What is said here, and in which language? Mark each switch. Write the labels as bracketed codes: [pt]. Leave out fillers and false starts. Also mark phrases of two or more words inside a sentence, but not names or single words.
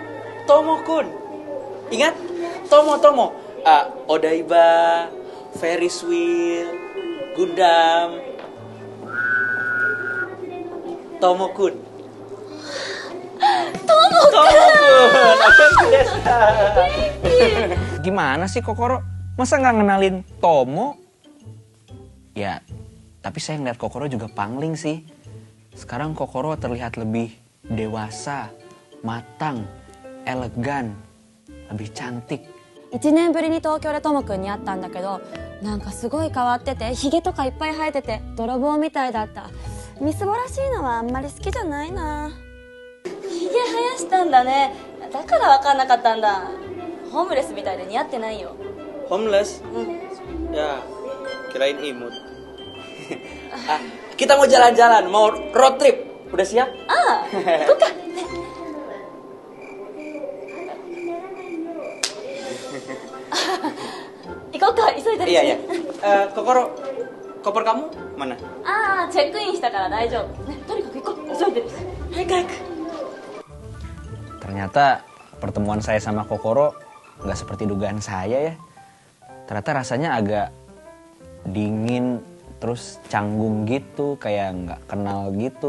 [id] Tomo-kun. Ingat? Tomo. [en] Odaiba, Ferris wheel, Gundam. [id] Tomo-kun. Gimana sih Kokoro? Masa nggak ngenalin Tomo? Ya, tapi saya ngeliat Kokoro juga pangling sih. Sekarang Kokoro terlihat lebih dewasa, matang, elegan, lebih cantik. [ja] 1 年ぶりに東京でトモくんに会ったんだけど、なんかすごい変わってて、ヒゲとかいっぱい生えてて泥棒みたいだった。みすぼらしいのはあんまり好きじゃないな。ヒゲ生やしたんだね。だから分かんなかったんだ。ホームレスみたいで似合ってないよ。 [en] Homeless? [ja] うん。 [id] Ya, kirain imut. kita mau jalan-jalan, mau [en] road trip. [id] Udah siap? [ja] 行こうか、急いでるし。 [id] Iya, iya. Kokoro, koper kamu mana? [ja] ああ、チェックインしたから大丈夫。ね、とにかく行こう。急いでるし。早く早く。 [id] Ternyata pertemuan saya sama Kokoro nggak seperti dugaan saya ya. Ternyata rasanya agak dingin, terus canggung gitu, kayak nggak kenal gitu.